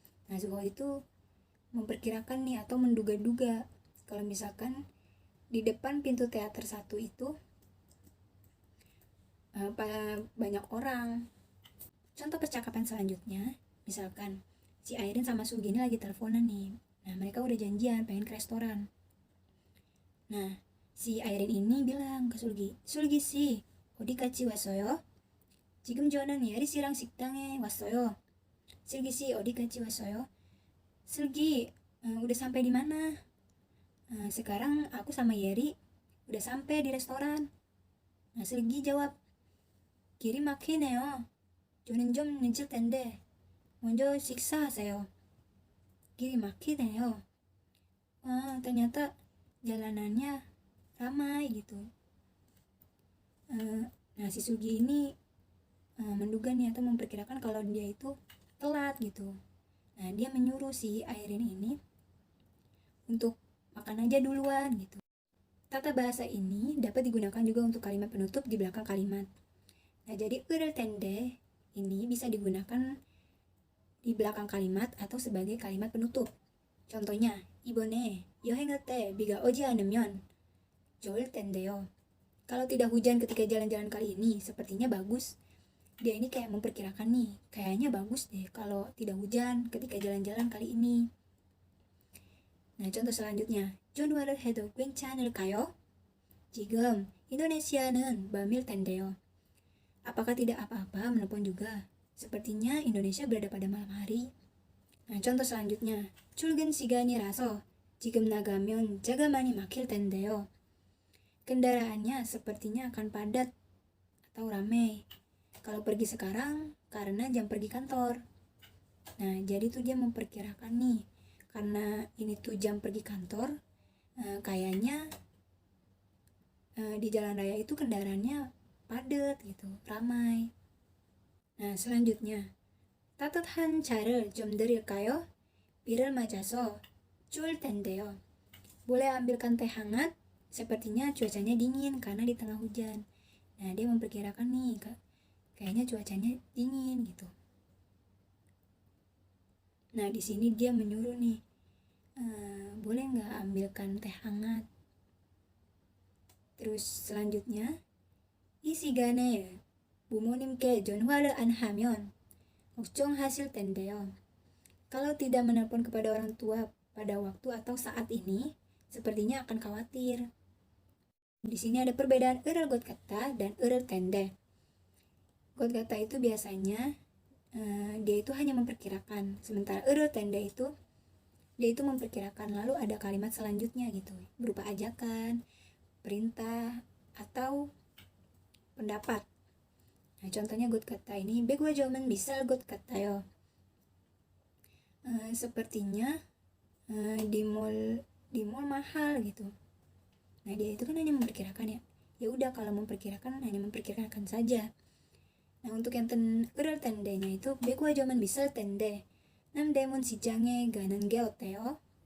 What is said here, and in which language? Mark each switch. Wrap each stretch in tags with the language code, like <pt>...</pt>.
<id>Nah, Suho itu memperkirakan nih atau menduga-duga kalau misalkan di depan pintu teater satu itu banyak orang. Contoh percakapan selanjutnya, misalkan si Airin sama Sugi ini lagi teleponan nih. Nah, mereka udah janjian pengen ke restoran. Nah, si Airin ini bilang ke Sugi, Sugi 씨,</id> <ko>어디까지 왔어요? 지금 저는 예리 씨랑 식당에 왔어요. 슬기 씨, 어디까지 왔어요?</ko> <id>Selgi, udah sampai di mana? Sekarang aku sama Yeri udah sampai di restoran. Nah, Selgi jawab,</id> <ko>길이 막히네요. 저는 좀 늦을 텐데 먼저 식사하세요. 길이 막히네요.</ko> <id>Ternyata jalanannya ramai gitu. Nah, si Sugi ini menduga nih atau memperkirakan kalau dia itu telat gitu. Nah, dia menyuruh si Airin ini untuk makan aja duluan gitu. Tata bahasa ini dapat digunakan juga untuk kalimat penutup di belakang kalimat. Nah, jadi 을을 텐데 ini bisa digunakan di belakang kalimat atau sebagai kalimat penutup. Contohnya,</id> <ko>이번에 여행할 때 비가 오지 않으면 좋을 텐데요.</ko> <id>Kalau tidak hujan ketika jalan-jalan kali ini, sepertinya bagus. Dia ini kayak memperkirakan nih, kayaknya bagus deh kalau tidak hujan ketika jalan-jalan kali ini. Nah, contoh selanjutnya,</id> <ko>전화를 해도 괜찮을까요? 지금 인도네시아는 밤일 텐데요.</ko> <id>Apakah tidak apa-apa menelpon juga? Sepertinya Indonesia berada pada malam hari. Nah, contoh selanjutnya,</id> <ko>출근 시간이라서 지금 나가면 차가 많이 막힐 텐데요.</ko> <id>Kendaraannya sepertinya akan padat atau ramai kalau pergi sekarang karena jam pergi kantor. Nah, jadi tuh dia memperkirakan nih, karena ini tuh jam pergi kantor, kayaknya di jalan raya itu kendaraannya padat gitu, ramai. Nah, selanjutnya,</id> <ko>따뜻한 차를 좀 드릴까요? 비를 맞아서 추울 텐데요.</ko> <id>Boleh ambilkan teh hangat? Sepertinya cuacanya dingin karena di tengah hujan. Nah, dia memperkirakan nih, kayaknya cuacanya dingin gitu. Nah, di sini dia menyuruh nih, boleh nggak ambilkan teh hangat? Terus selanjutnya,</id> <ko>이 시간에 부모님께 전화를 안 하면 걱정하실 텐데요.</ko> <id>Kalau tidak menelpon kepada orang tua pada waktu atau saat ini, sepertinya akan khawatir. Di sini ada perbedaan 을을 got kata dan 을을 텐데. Got kata itu biasanya dia itu hanya memperkirakan, sementara 을을 텐데 itu dia itu memperkirakan, lalu ada kalimat selanjutnya gitu, berupa ajakan, perintah, atau pendapat. Nah, contohnya got kata ini,</id> <ko>백화점은 비쌀 것 같아요.</ko> <id>Sepertinya di mall mahal gitu. Nah, dia itu kan hanya memperkirakan ya. Ya udah, kalau memperkirakan hanya memperkirakan saja. Nah, untuk yang</id> <ko>을을 텐데nya itu 백화점은 비쌀 텐데 남대문 시장에 가는 게 어때요?</ko>